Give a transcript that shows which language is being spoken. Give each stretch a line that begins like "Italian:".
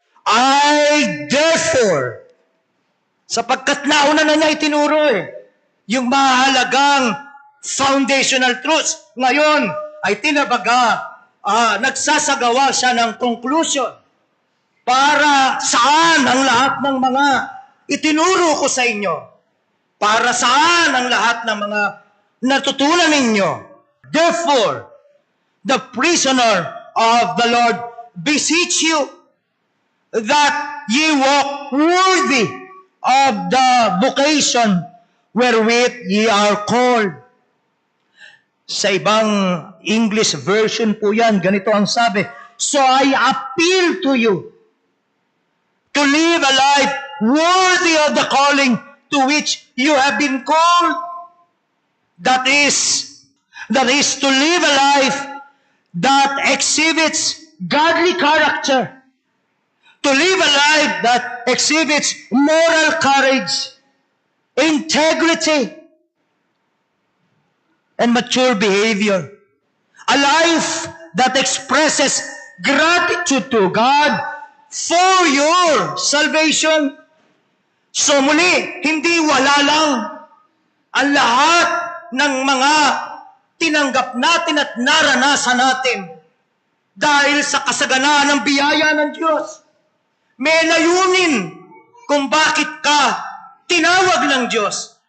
English: I therefore,
Filipino: sapagkat nauna na niya itinuro yung mahalagang foundational truths. Ngayon ay tinabaga, nagsasagawa siya ng conclusion para saan ang lahat ng mga itinuro ko sa inyo, para saan ang lahat ng mga natutunan ninyo.
English: Therefore, the prisoner of the Lord beseech you that ye walk worthy of the vocation wherewith ye are called.
Filipino: Sa ibang English version po yan, ganito ang sabi,
English: so I appeal to you to live a life worthy of the calling to which you have been called. That is to live a life that exhibits godly character, to live a life that exhibits moral courage, integrity, and mature behavior. A life that expresses gratitude to God for your salvation.
Filipino: So muli, hindi wala lang ang lahat ng mga tinanggap natin at naranasan natin dahil sa kasaganaan ng biyaya ng Diyos. May layunin kung bakit ka tinawag ng Diyos.